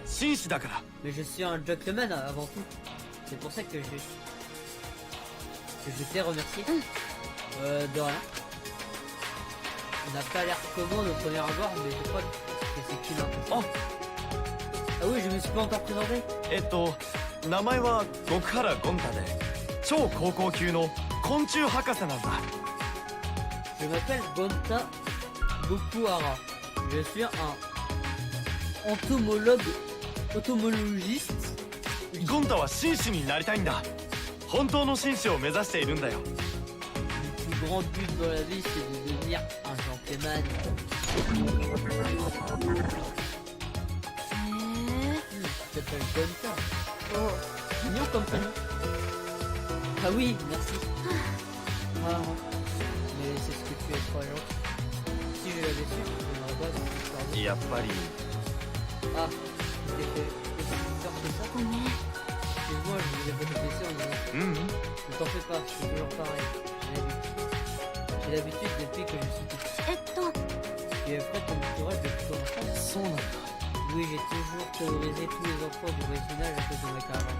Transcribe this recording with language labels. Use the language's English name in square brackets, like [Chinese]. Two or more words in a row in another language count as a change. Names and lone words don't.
[French] Mais je suis un gentleman avant tout. C'est pour ça que je t'ai remercié. De rien. On n'a pas l'air commode au premier abord, mais je crois que c'est qu'une impression. Ah oui, je me suis pas encore présenté. [Japanese] 名前は極原ゴンタで超高校級の昆虫博士なんだ。 [French] Je m'appelle Gonta Gokuhara. Je suis un entomologiste. [Japanese] ゴンタは紳士になりたいんだ。本当の紳士を目指しているんだよ。 [French] Le plus grand but dans la vie, c'est de devenir un gentleman. Tu t'appelles Gonta. Oh, mignon comme prénom. Ah oui, merci. Ah, mais c'est ce que tu es, trop gentil. Si je l'avais su, je n'aurais pas dit cette histoire. [Japanese] やっぱり [French] Ah, je t'ai fait peur que ça. Excuse-moi, je vous ai fait baisser en disant. Ne t'en fais pas, c'est toujours pareil. J'ai l'habitude depuis que je suis petit. Tu es prêt comme courage depuis ton enfance? Oui, j'ai toujours terrorisé tous les enfants du voisinage à cause de ma caravane.